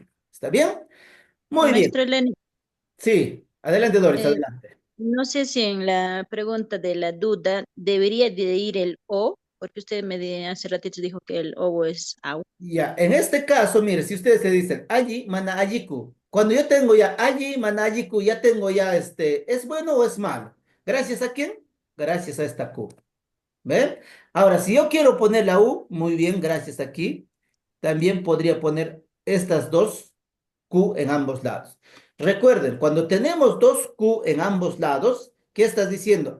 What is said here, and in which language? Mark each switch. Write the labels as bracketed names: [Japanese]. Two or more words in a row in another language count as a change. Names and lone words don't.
[Spanish] ¿Está bien? Muy bien. maestro Lenin, Sí, adelante, Doris, eh, adelante. no sé si en la pregunta de la duda debería de ir el o, porque usted hace ratito dijo que el o es au. Ya, en este caso, mire, si ustedes se dicen allí, [Quechua] mana ayiku, [Spanish] cuando yo tengo ya allí, [Quechua] mana ayiku, [Spanish] ya tengo ya ¿es bueno o es malo? ¿Gracias a quién? Gracias a esta Q. ¿Ven? Ahora, si yo quiero poner la U, muy bien, gracias aquí, también podría poner estas dos Q en ambos lados. Recuerden, cuando tenemos dos Q en ambos lados, ¿qué estás diciendo?